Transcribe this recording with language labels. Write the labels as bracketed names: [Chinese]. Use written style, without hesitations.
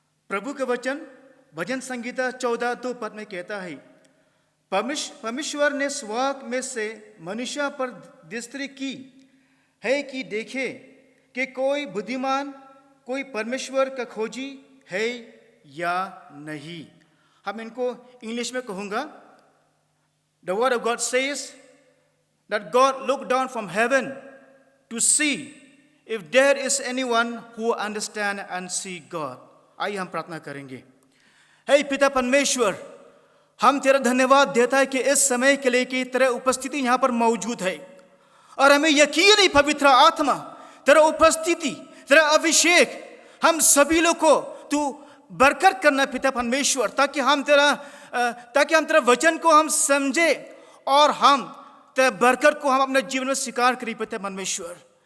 [Hindi] प्रभु के वचन भजन संगीता 14:2 पद में कहता है, परमेश्वर ने स्वर्ग में से मनुष्य पर दृष्टि की है कि देखे कि कोई बुद्धिमान, कोई परमेश्वर का खोजी है या नहीं। हम इनको इंग्लिश में कहूँगा। [English] The word of God says that God looked down from heaven to see if there is anyone who understand and see God. [Hindi] आइए हम प्रार्थना करेंगे। हे पिता परमेश्वर, हम तेरा धन्यवाद देता है कि इस समय के लिए कि तेरा उपस्थिति यहाँ पर मौजूद है और हमें यकीन है पवित्र आत्मा, तेरा उपस्थिति, तेरा अभिषेक हम सभी लोग को तू बरकत करना पिता परमेश्वर, ताकि हम तेरा वचन को हम समझे और हम तेरा बरकत को हम अपने जीवन में स्वीकार करें पिता परमेश्वर।